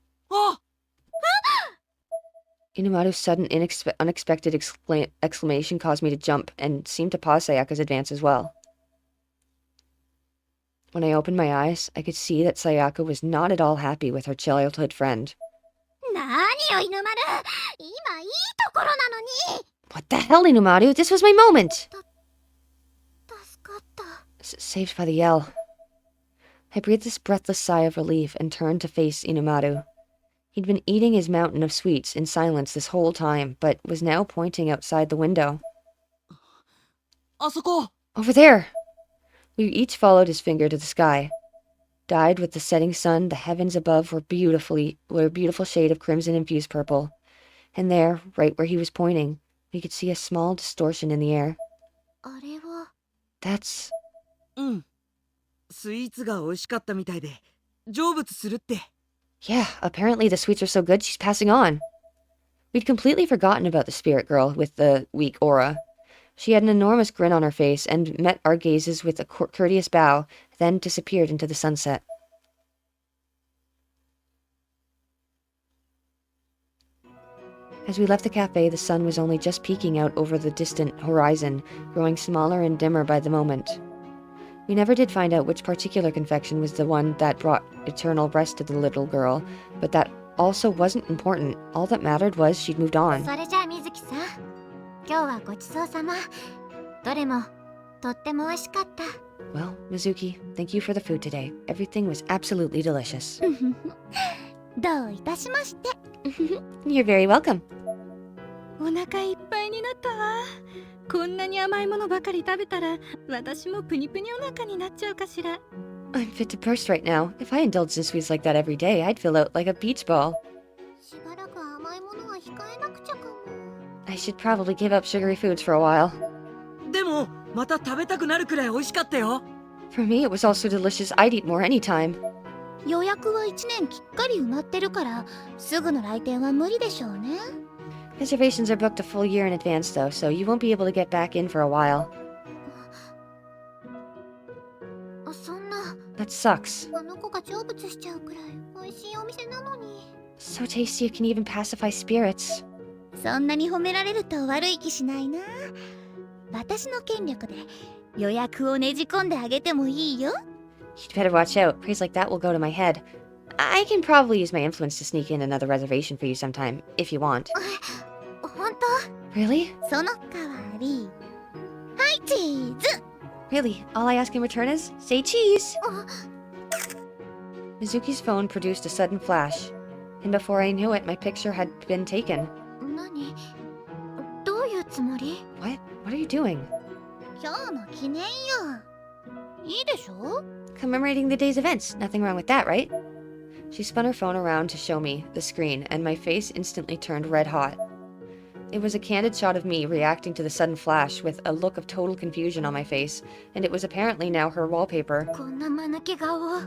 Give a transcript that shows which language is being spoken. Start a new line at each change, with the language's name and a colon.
English: あ Inumaru's sudden, unexpected exclamation caused me to jump and seemed to pause Sayaka's advance as well. When I opened my eyes, I could see that Sayaka was not at all happy with her childhood friend.
Japanese: 何よ犬丸今いいところなのに
English: What the hell, Inumaru? This was my moment!
Japanese: 助かった
English: Saved by the yell. I breathed this breathless sigh of relief and turned to face Inumaru. He'd been eating his mountain of sweets in silence this whole time, but was now pointing outside the window.
Japanese: あそこ
English: Over there! We each followed his finger to the sky. Dyed with the setting sun, the heavens above were a beautiful shade of crimson-infused purple. And there, right where he was pointing, we could see a small distortion in the air.
Japanese: あれは
English: That's...
Japanese: うんスイーツが美味しかったみたいで成仏するって
English: Yeah, apparently the sweets are so good she's passing on. We'd completely forgotten about the spirit girl with the weak aura. She had an enormous grin on her face and met our gazes with a courteous bow, then disappeared into the sunset. As we left the cafe, the sun was only just peeking out over the distant horizon, growing smaller and dimmer by the moment. We never did find out which particular confection was the one that brought eternal rest to the little girl, but that also wasn't important. All that mattered was she'd moved on.
Japanese: それじゃあ水木さん今日はごちそうさまどれもとっても美味しかった
English: Well, Mizuki, thank you for the food today. Everything was absolutely delicious.
Japanese: どういたしまして
English: You're very welcome.
Japanese: お腹いっぱいになったわ。こんなに甘いものばかり食べたら私もプニプニお腹になっちゃうかしら。
English: I'm fit to burst right now. If I indulged in sweets like that every day, I'd fill out like a beach ball.
Japanese: しばらく甘いものは控えなくちゃかも
English: I should probably give up sugary foods for a while.
Japanese: でもまた食べたくなるくらい美味しかったよ
English: For me, it was also delicious. I'd eat more anytime.
Japanese: 予約は1年きっかり埋まってるからすぐの来店は無理でしょうね
English: Reservations are booked a full year in advance, though, so you won't be able to get back in for a while.
Japanese: そんな
English: That sucks.
Japanese: あの子が成仏しちゃうくらい美味しいお店なのに
English: So tasty it can even pacify spirits.
Japanese: そんなに褒められると悪い気しないな私の権力で予約をねじ込んであげてもいいよ
English: You'd better watch out. Praise like that will go to my head. I can probably use my influence to sneak in another reservation for you sometime, if you want.
Japanese: 本
English: Really?
Japanese: 当その代わりはいチーズ
English: Really? All I ask in return is, say cheese! あ Mizuki's phone produced a sudden flash, and before I knew it, my picture had been taken.
Japanese: 何どういうつもり
English: What? What are you doing?
Japanese: 今日の記念よいいでしょ
English: Commemorating the day's events. Nothing wrong with that, right? She spun her phone around to show me the screen, and my face instantly turned red hot. It was a candid shot of me reacting to the sudden flash with a look of total confusion on my face, and it was apparently now her wallpaper.
Japanese: こんな間抜け顔